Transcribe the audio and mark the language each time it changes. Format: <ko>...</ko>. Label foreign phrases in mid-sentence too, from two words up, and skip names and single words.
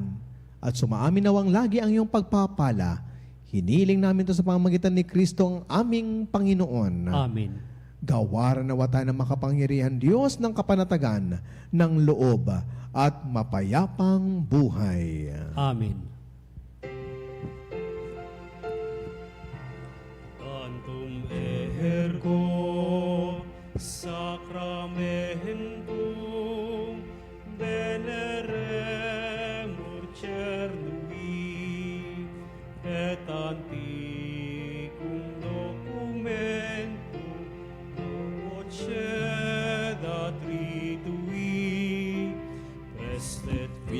<tl>At sumaamin nawang lagi ang iyong pagpapala. Hiniling namin ito sa pamamagitan ni Kristo ang aming Panginoon. Amen. Gawaran nawa tayo ng makapangyarihan Diyos ng kapanatagan, ng loob at mapayapang buhay. Amen.</tl> <la>Tantum ergo sacramentum veneremur cernui et antiquum documentum vocedat ritui prestet</la>